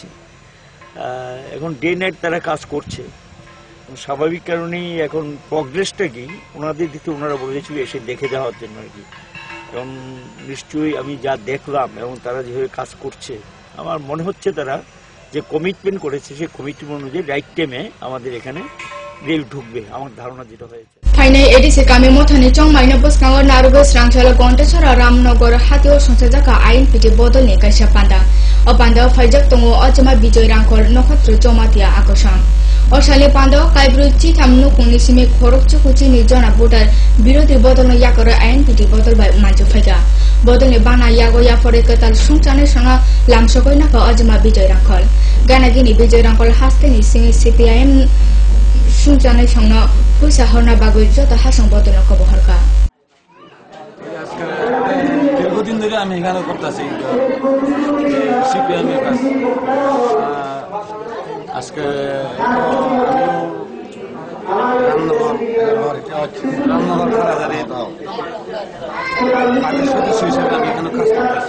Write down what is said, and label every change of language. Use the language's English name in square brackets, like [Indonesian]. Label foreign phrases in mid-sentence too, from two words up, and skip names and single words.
[Bangla] এখন [English] day night [Bangla] তারা কাজ করছে, স্বাভাবিক কারণেই এখন প্রগ্রেসটা কি ওনাদের দিকে ওনারা বলেছিল এসে দেখে যাওয়ার জন্য আর কি। এখন নিশ্চয়ই আমি যা দেখলাম এবং তারা যেভাবে কাজ করছে আমার মনে হচ্ছে তারা যে কমিটমেন্ট করেছে সেই কমিটমেন্ট অনুযায়ী [English] right time [Bangla] আমাদের এখানে রেল ঢুকবে, আমার ধারণা যেটা হয়েছে। [Kok Borok] Thainai edisi kami mothani chongmaina boskango narugo srangsala Gontechara Ramnagar hatio songjaka ain piti bodol ni kaisa panda. O panda faijak tongo Ochama Bijoy Rangkol nokhatro chomatia akosang. Osale panda kaibru chi thamnu kungni simi khorokchu kuchi ni jona botar birodi bodol no yakara ain piti bodol bai manju phaiga. Bodol ni bana yago ya fore ketal sungchane sanga lamsokoi naka Ochama Bijoy Rangkol. Gana gini Bijoy Rangkol haste ni singi CPIM sungchane sangna puisa horna bagoi joto hasang bodol no koboharka. [Bangla] দীর্ঘদিন ধরে আমি এখানে করতেছি সিপিএম এর কাজ। আজকে রামনগর খালাদারি পার্টির সদস্য হিসেবে আমি এখানে কাজ করতেছি।